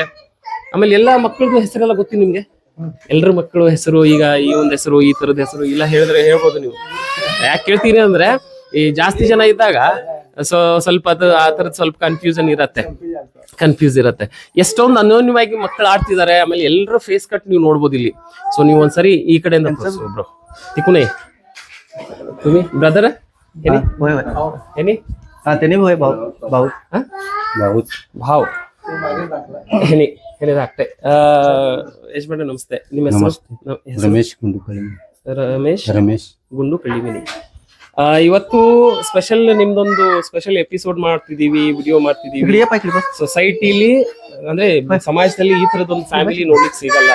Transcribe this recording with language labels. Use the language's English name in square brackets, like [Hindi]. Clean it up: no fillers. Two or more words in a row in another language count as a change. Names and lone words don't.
[Kannada] ಆಮೇಲೆ ಎಲ್ಲಾ ಮಕ್ಕಳದ್ದು ಹೆಸರೆಲ್ಲ ಗೊತ್ತಿ ನಿಮ್ಗೆ? ಎಲ್ಲರ ಮಕ್ಕಳು ಹೆಸರು, ಈಗ ಈ ಒಂದು ಹೆಸರು, ಈ ತರದ ಹೆಸರು ಇಲ್ಲ ಹೇಳಿದ್ರೆ ಹೇಳ್ಬೋದು ನೀವು. ಯಾಕೆ ಕೇಳ್ತೀನಿ ಅಂದ್ರೆ ಈ ಜಾಸ್ತಿ ಜನ ಇದ್ದಾಗ ಸ್ವಲ್ಪ ಅದು ಆ ತರದ್ ಸ್ವಲ್ಪ ಕನ್ಫ್ಯೂಸ್ ಇರತ್ತೆ. ಎಷ್ಟೊಂದು ಅನೋನ್ಯವಾಗಿ ಮಕ್ಕಳು ಆಡ್ತಿದ್ದಾರೆ. ಆಮೇಲೆ ಎಲ್ಲರ [English] face cut [Kannada] ನೀವು ನೋಡ್ಬೋದು ಇಲ್ಲಿ. ಸೊ ನೀವು ಒಂದ್ಸರಿ ಈ ಕಡೆಯಿಂದ ಒಬ್ರು ತಿಕ್ಕುನೇ [Marathi] तुम्ही ब्रदर भाव धाकटे. [Kannada] ಯಜಮಾನ ನಮಸ್ತೆ. ನಿಮ್ಮ ಹೆಸರು? ರಮೇಶ್ ಗುಂಡು ಕಳ್ಳಿಮಿನಿ. ಇವತ್ತು ಸ್ಪೆಷಲ್ ನಿಮ್ದೊಂದು [English] special episode [Kannada] ಮಾಡ್ತಿದೀವಿ, ವಿಡಿಯೋ ಮಾಡ್ತಿದೀವಿ. ಸೊಸೈಟಿಲಿ ಅಂದ್ರೆ ಸಮಾಜದಲ್ಲಿ ಈ ತರದೊಂದು ಫ್ಯಾಮಿಲಿ ನೋಡ್ಲಿಕ್ಕೆ ಸಿಗಲ್ಲ.